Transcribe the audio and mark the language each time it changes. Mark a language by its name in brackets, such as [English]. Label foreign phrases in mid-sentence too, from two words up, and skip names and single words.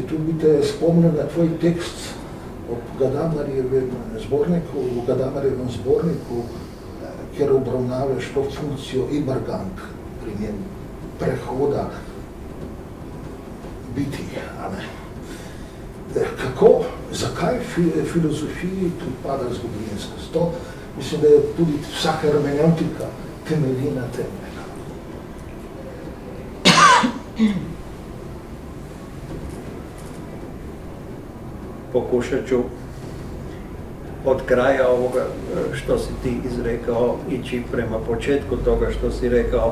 [Slovenian] Tu bi te spomnil na tvoj tekst v Gadamerjevem zborniku, kjer obravnavaš to funkcijo Ibergang, pri njem prehoda biti. Kako, zakaj filozofiji pripada zgodovinskost? To mislim, da je tudi vsaka hermeneutika temelji na tem. [Croatian] Pokušat ću od kraja ovoga što si ti izrekao ići prema početku toga što si rekao.